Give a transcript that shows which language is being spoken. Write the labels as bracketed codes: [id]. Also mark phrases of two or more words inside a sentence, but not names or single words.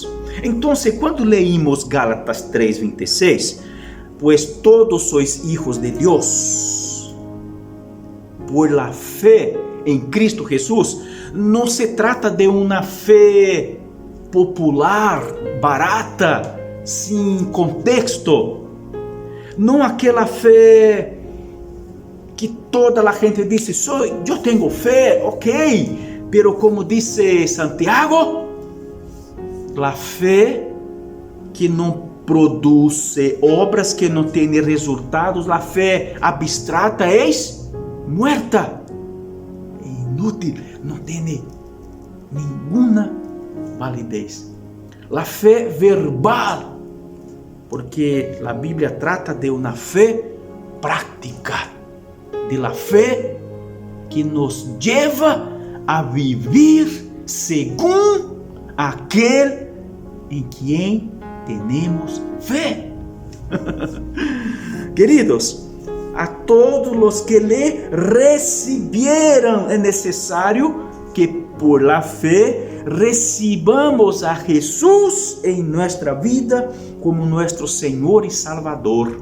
[es] Entonces, cuando leímos Gálatas 3:26, pues todos sois hijos de Dios por la fe en Cristo Jesús, no se trata de una fe popular, barata, sin contexto. [pt] Não aquela fé que toda a gente diz, eu tenho fé, [es] ok, pero como dice Santiago, [pt] a fé que não produce obras, que não tem resultados, a fé abstrata é muerta, é inútil, não tem nenhuma validez. A fé verbal, porque a Bíblia trata de uma fé prática, [es] de la fé que nos lleva a vivir según aquel en quien tenemos fe. Queridos, a todos los que le recibieron es necesario que por la fe recibamos a Jesús en nuestra vida como nuestro Señor y Salvador.